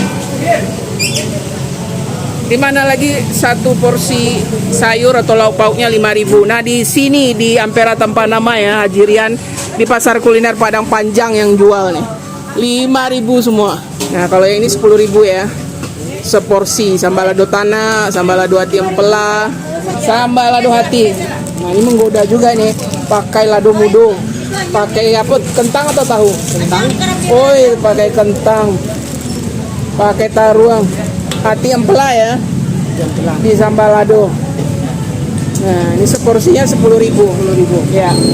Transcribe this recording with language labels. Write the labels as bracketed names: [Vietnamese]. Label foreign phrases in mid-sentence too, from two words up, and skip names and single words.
[Indonesian] Di mana lagi satu porsi sayur atau lauk pauknya 5.000. Nah, di sini di Ampera Tanpa Nama ya, Haji Rian, di pasar kuliner Padang Panjang yang jual nih. 5.000 semua. Nah, kalau yang ini 10.000 ya. Seporsi sambal lado tanah, sambal lado hati empela, sambal lado hati. Nah, ini menggoda juga nih. Pakai [Minangkabau] lado mudo. [Indonesian] Pakai apa? Kentang atau tahu? Kentang. Oi, pakai kentang. Pakai taruang. Hati empela ya. Di sambal lado. Nah, ini seporsinya 10.000. Ya.